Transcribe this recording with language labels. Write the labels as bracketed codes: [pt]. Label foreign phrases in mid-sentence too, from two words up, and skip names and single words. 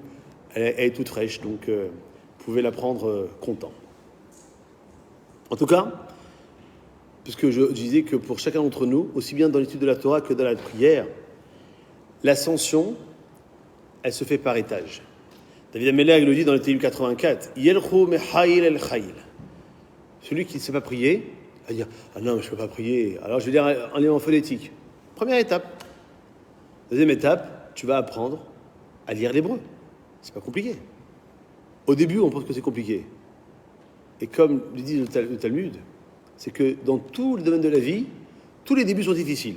[fr] Elle est toute fraîche, donc vous pouvez la prendre content. En tout cas, puisque je disais que pour chacun d'entre nous, aussi bien dans l'étude de la Torah que dans la prière, l'ascension, elle se fait par étage. David Amelech le dit dans le Télim 84, [he] ילכו מחיל אל חיל. [fr] Celui qui ne sait pas prier, va dire, ah non, je ne peux pas prier. Alors je vais dire en élément phonétique. Première étape. Deuxième étape, tu vas apprendre à lire l'hébreu. C'est pas compliqué. Au début, on pense que c'est compliqué. Et comme le dit le Talmud, c'est que dans tout le domaine de la vie, tous les débuts sont difficiles.